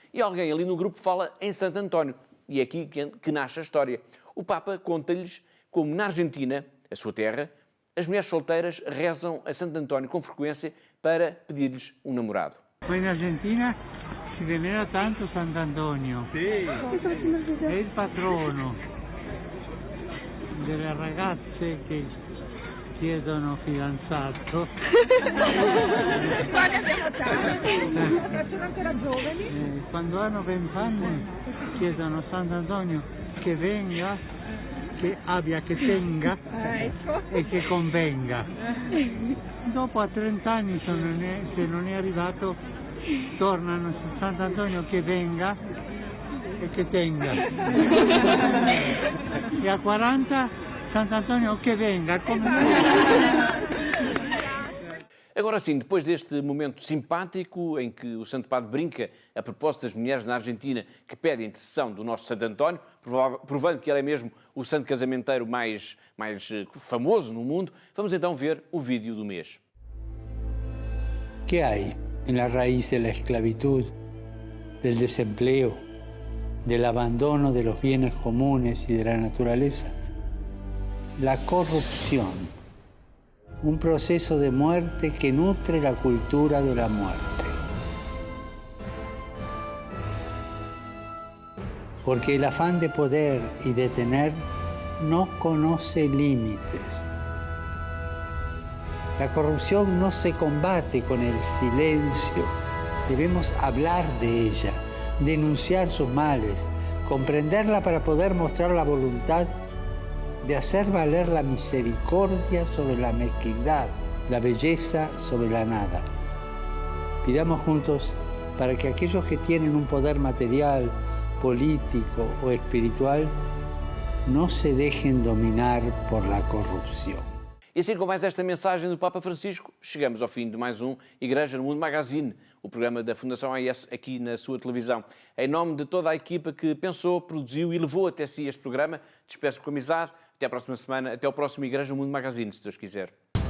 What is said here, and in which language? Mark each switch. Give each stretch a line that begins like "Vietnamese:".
Portuguese: E alguém ali no grupo fala em Santo António. E é aqui que nasce a história. O Papa conta-lhes como na Argentina, a sua terra, as mulheres solteiras rezam a Santo António com frequência para pedir-lhes um namorado.
Italian: Na Argentina si venera tanto Sant'Antonio. Sì. È il patrono delle ragazze che chiedono fidanzato. Sono ancora giovani. Quando hanno 20 anni chiedono a Sant'Antonio che venga, che abbia, che tenga e che convenga. Dopo a 30 anni se non è arrivato tornano a Sant'Antonio che venga e che tenga. E a 40 Sant'Antonio que venga.
Portuguese: Agora sim, depois deste momento simpático em que o Santo Padre brinca a propósito das mulheres na Argentina que pedem intercessão do nosso Santo António, provando que ele é mesmo o santo casamenteiro mais famoso no mundo, vamos então ver o vídeo do mês.
Spanish: ¿Qué hay en la raíz de la esclavitud, del desempleo, del abandono de los bienes comunes y de la naturaleza? La corrupción, un proceso de muerte que nutre la cultura de la muerte. Porque el afán de poder y de tener no conoce límites. La corrupción no se combate con el silencio. Debemos hablar de ella, denunciar sus males, comprenderla para poder mostrar la voluntad de hacer valer la misericordia sobre la mezquindad, la belleza sobre la nada. Pidamos juntos para que aquellos que tienen un poder material, político o espiritual no se dejen dominar por la corrupción.
Portuguese: E assim, com mais esta mensagem do Papa Francisco, chegamos ao fim de mais um Igreja no Mundo Magazine, o programa da Fundação AIS aqui na sua televisão. Em nome de toda a equipa que pensou, produziu e levou até si este programa, despeço com amizade. Até à próxima semana, até ao próximo Igreja no Mundo Magazine, se Deus quiser.